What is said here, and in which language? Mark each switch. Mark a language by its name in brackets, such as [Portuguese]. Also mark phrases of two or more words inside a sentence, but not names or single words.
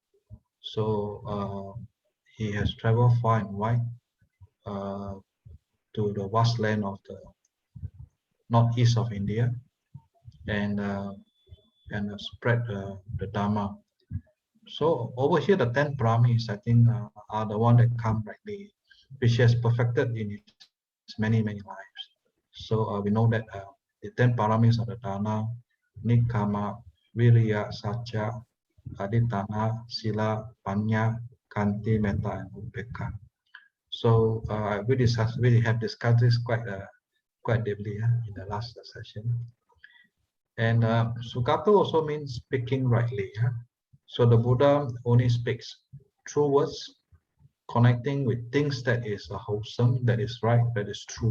[English] So he has traveled far and wide to the vast land of the northeast of India and spread the Dhamma. So over here, the 10 paramis, I think, are the one that come rightly, which has perfected in its many lives. So we know that the 10 paramis are the [Pali] Dana, Nikama, Viriya, Satya, Aditana, Sila, Panya, Kanti, Metta, [English] and Upekka. So we have discussed this quite deeply in the last session. And Sugato also means speaking rightly. So the Buddha only speaks true words, connecting with things that is wholesome, that is right, that is true.